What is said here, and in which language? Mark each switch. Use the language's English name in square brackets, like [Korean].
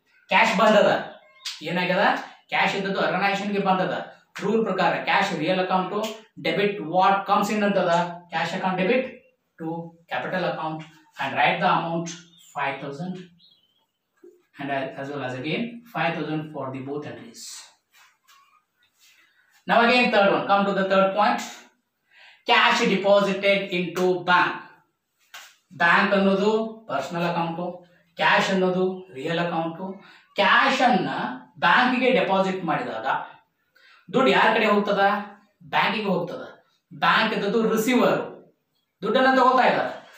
[Kannada] Cash ಬಂದದ, ಏನಾಗ್ಯದ, cash ಇದ್ದದ್ದು ಆರ್ಗನೈಸೇಷನ್ಗೆ ಬಂದದ. [English] Rule ಪ್ರಕಾರ cash real account, debit what comes in ಅಂತದ, cash account debit to capital account and write the amount 5,000 and as well as again 5,000 for the both entries. Now again third one, come to the third point, cash deposited into bank. [Kannada] Bank ಅನ್ನೋದು personal account, cash ಅನ್ನೋದು real account. Cash ಅನ್ನ ಬ್ಯಾಂಕಿಗೆ deposit ಮಾಡಿದಾಗ ದುಡ್ಡು ಯಾರ ಕಡೆ ಹೋಗ್ತದ, ಬ್ಯಾಂಕಿಗೆ ಹೋಗ್ತದ. ಬ್ಯಾಂಕ್ ಇದ್ದದ್ದು ರಿಸೀವರ್, ದುಡ್ಡನ್ನ ತಗೋತಾ ಇದ್ದಾರೆ.